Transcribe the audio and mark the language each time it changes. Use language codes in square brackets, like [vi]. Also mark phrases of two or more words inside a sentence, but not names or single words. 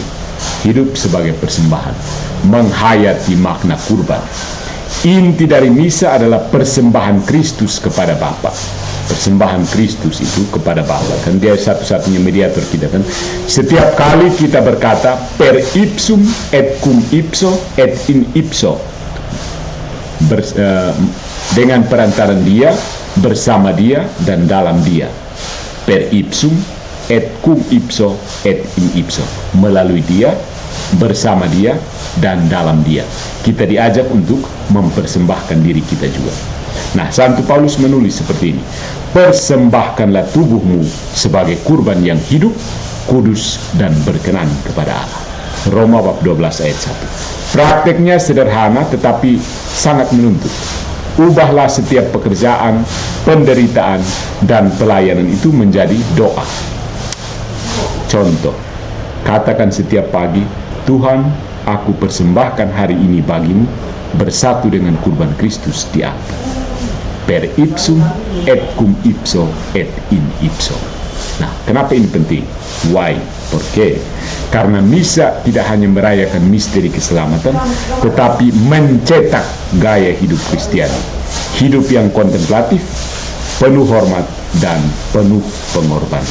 [id] Hidup sebagai persembahan, menghayati makna kurban. Inti dari misa adalah persembahan Kristus kepada Bapa. Persembahan Kristus itu kepada Bapa, kan dia satu-satunya mediator kita, kan. Setiap kali kita berkata [la] per ipsum et cum ipso et in ipso, [id] dengan perantaran dia, bersama dia, dan dalam dia. [la] Per ipsum et cum ipso et in ipso, [id] melalui dia, bersama dia, dan dalam dia. Kita diajak untuk mempersembahkan diri kita juga. Nah, Santo Paulus menulis seperti ini, persembahkanlah tubuhmu sebagai kurban yang hidup, kudus, dan berkenan kepada Allah. Roma bab 12 ayat 1. Prakteknya sederhana tetapi sangat menuntut. Ubahlah setiap pekerjaan, penderitaan, dan pelayanan itu menjadi doa. Contoh, katakan setiap pagi, Tuhan, aku persembahkan hari ini bagimu, bersatu dengan kurban Kristus di altar. [la] Per ipsum et cum ipso et in ipso. [id] Nah, kenapa ini penting? Why? Porque? Karena misa tidak hanya merayakan misteri keselamatan, tetapi mencetak gaya hidup Kristiani. Hidup yang kontemplatif, penuh hormat, dan penuh pengorbanan.